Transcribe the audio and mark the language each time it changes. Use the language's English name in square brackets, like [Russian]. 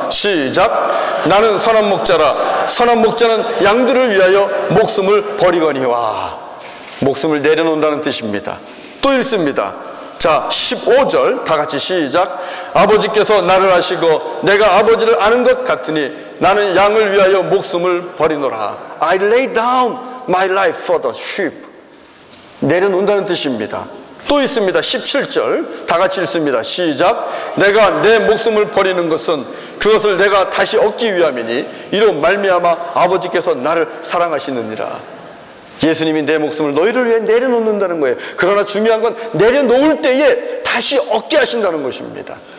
[Korean] 시작. 나는 선한 목자라. 선한 목자는 양들을 위하여 목숨을 버리거니와. 목숨을 내려놓는다는 뜻입니다. 또 읽습니다. 자, 15절 다 같이 시작. 아버지께서 나를 아시고 내가 아버지를 아는 것 같으니 나는 양을 위하여 목숨을 버리노라. [English] I lay down my life for the sheep. [Korean] 내려놓는다는 뜻입니다. 또 있습니다. 17절 다 같이 읽습니다. 시작. 내가 내 목숨을 버리는 것은 그것을 내가 다시 얻기 위함이니 이로 말미암아 아버지께서 나를 사랑하시느니라. 예수님이 내 목숨을 너희를 위해 내려놓는다는 거예요. 그러나 중요한 건 내려놓을 때에 다시 얻게 하신다는 것입니다.